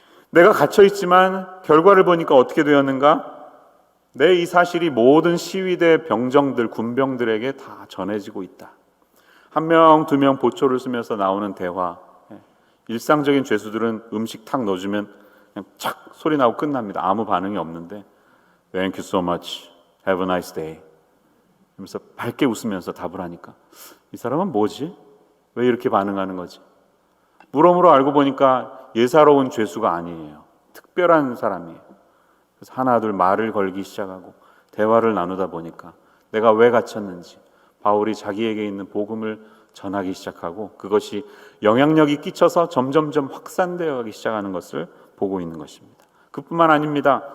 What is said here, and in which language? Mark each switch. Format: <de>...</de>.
<ko>내가 갇혀 있지만 결과를 보니까 어떻게 되었는가? 내 이 사실이 모든 시위대 병정들, 군병들에게 다 전해지고 있다. 1명, 2명 보초를 쓰면서 나오는 대화, 일상적인 죄수들은 음식 탁 넣어주면 그냥 착 소리 나고 끝납니다. 아무 반응이 없는데</ko> <en>Thank you so much. Have a nice day.</en> <ko>그러면서 밝게 웃으면서 답을 하니까 이 사람은 뭐지? 왜 이렇게 반응하는 거지? 물어물어 알고 보니까 예사로운 죄수가 아니에요. 특별한 사람이에요. 그래서 하나 둘 말을 걸기 시작하고 대화를 나누다 보니까 내가 왜 갇혔는지 바울이 자기에게 있는 복음을 전하기 시작하고 그것이 영향력이 끼쳐서 점점점 확산되어 가기 시작하는 것을 보고 있는 것입니다. 그뿐만 아닙니다.</ko>